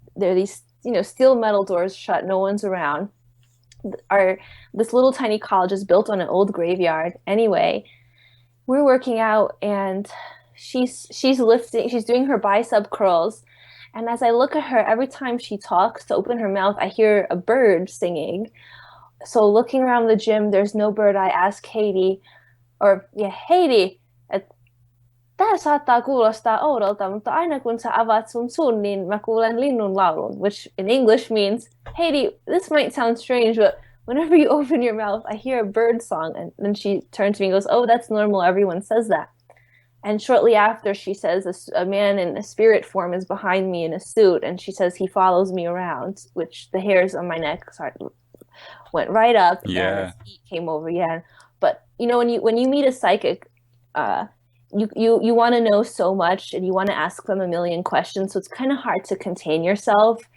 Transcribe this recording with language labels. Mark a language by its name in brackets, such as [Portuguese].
[English] There are these, steel metal doors shut, no one's around. Our This little tiny college is built on an old graveyard. Anyway, we're working out and she's doing her bicep curls. And as I look at her, every time she talks to open her mouth, I hear a bird singing. So looking around the gym, there's no bird. I ask Haiti, or yeah, Haiti, [Finnish] tämä saattaa kuulostaa oudolta, mutta aina kun sä avaat sun suun, niin mä kuulen linnun laulun, [English] which in English means, Haiti, this might sound strange, but whenever you open your mouth, I hear a bird song. And then she turns to me and goes, oh, that's normal. Everyone says that. And shortly after, she says a man in a spirit form is behind me in a suit, and she says he follows me around, which the hairs on my neck went right up, and his Yeah. feet came over. Yeah, but when you meet a psychic, uh, you want to know so much, and you want to ask them a million questions. So it's kind of hard to contain yourself.